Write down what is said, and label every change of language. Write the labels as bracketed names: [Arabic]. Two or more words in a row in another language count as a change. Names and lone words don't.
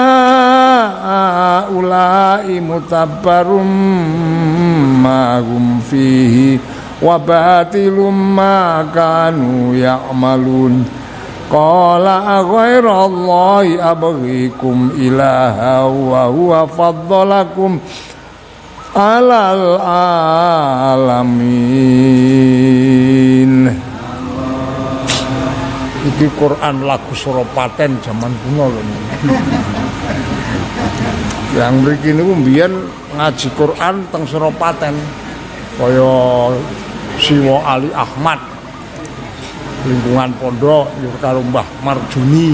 [Arabic] أولاء متبر ما هم فيه وباطل ما كانوا يعملون قال أغير الله أبغيكم إلها وهو فضلكم على العالمين. [Javanese] Iki Quran lagu Suropaten zaman kuno lho. Yang mriki niku mbiyen ngaji Quran teng Suropaten. Kaya Siwa Ali Ahmad. Lingkungan pondok yo karo Mbah Marjuni.